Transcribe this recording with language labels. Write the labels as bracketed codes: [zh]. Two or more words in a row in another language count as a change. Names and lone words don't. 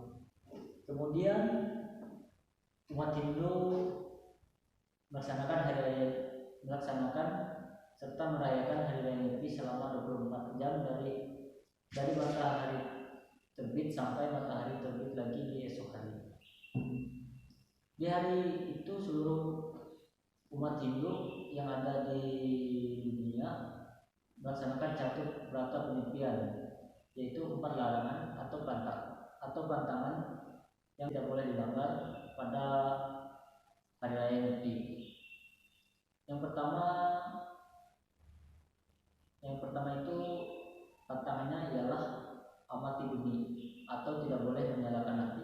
[id] Kemudian umat Hindu melaksanakan serta merayakan hari raya Nyepi selama 24 jam dari matahari terbit sampai matahari terbit lagi di esok hari. Di hari itu seluruh umat Hindu yang ada di dunia melaksanakan catur brata penyepian, yaitu 4 larangan atau pantangan yang tidak boleh dilanggar pada hari raya Nyepi. Yang pertama itu pantangannya ialah amati bumi atau tidak boleh menyalakan api.